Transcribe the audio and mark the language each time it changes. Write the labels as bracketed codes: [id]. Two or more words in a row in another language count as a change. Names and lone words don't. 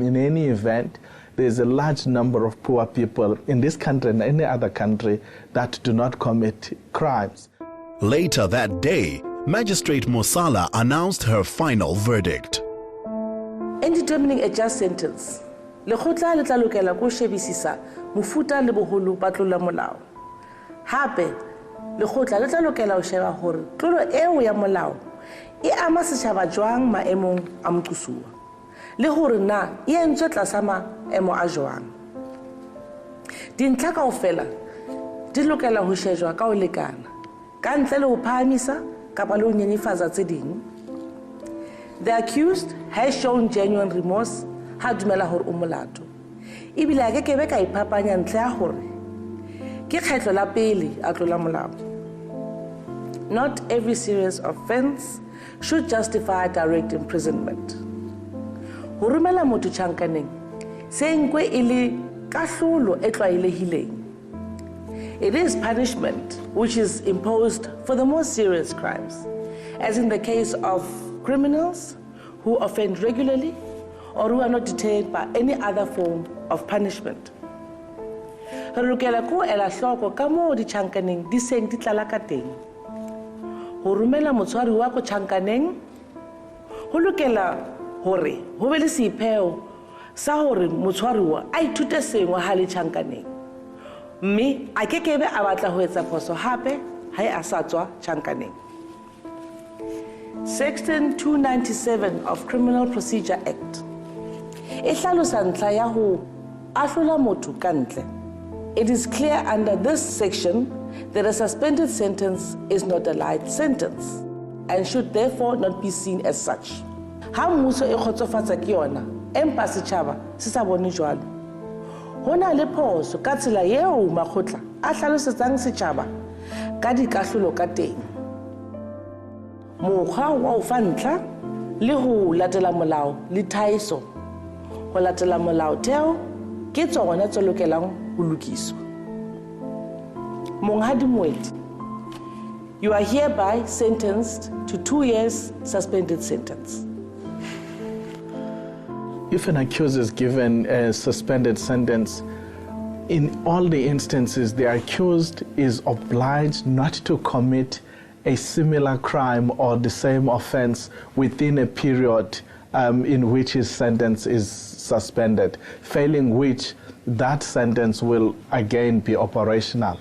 [en] In any event, there's a large number of poor people in this country and any other country that do not commit crimes. Later that day, Magistrate Mosala announced her final verdict. In determining a just sentence, [st] lekgotla le tla lokela ko shebisisa mofuta le boholo ba tlolo molao. Hape, lekgotla le tla lokela ho sheba hore tlolo eo ya molao e ama setjhaba jwang maemong a moqosuwa, le hore na e entswe tlasa maemo a jwang. Dintlha kaofela di lokela ho shejwa ka ho lekana, ka ntle le ho phahamisa kapa le ho nyenyefatsa tse ding. [en] The accused has shown genuine remorse [st] ha dumela hore o molato. Ebile a ke be ka iphapanya ntle ya hore ke kgetlo la pele a tlola molao. [en] Not every serious offense should justify direct imprisonment. [st] Ho romela motho tjhankaneng se nkwe e le kahlolo e tlwaelehileng. [en] It is punishment which is imposed for the most serious crimes, as in the case of criminals who offend regularly or who are not deterred by any other form of punishment. [st] Re lokela ko ela hloko ka moo ditjhankaneng di seng di tlala ka teng. Ho romela motshwari wa ko tjhankaneng ho lokela hore ho be le sepheo sa hore motshwaruwa a ithute sengwe ha le tjhankaneng, mme a kekebe a batla ho etsa phoso hape ha a sa tswa tjhankaneng. [en] Section 297 of Criminal Procedure Act. [st] E hlalosa ntlha ya ho ahlola motho ka ntle. [en] It is clear under this section that a suspended sentence is not a light sentence and should therefore not be seen as such. [st] Ha mmuso e kgotsofatsa ke yona, empa setjhaba se sa bone jwalo. Hona le phoso ka tsela eo makgotla a hlalosetsang setjhaba ka dikahlolo ka teng. Mokgwa wa ho fa ntlha le ho latela molao le thaiso. Ho latela molaotheo ke tsona tse lokelang ho lokiswa. Monghadi Moeti, [en] you are hereby sentenced to 2 years suspended sentence. If an accused is given a suspended sentence, in all the instances, the accused is obliged not to commit a similar crime or the same offense within a period in which his sentence is suspended, failing which that sentence will again be operational.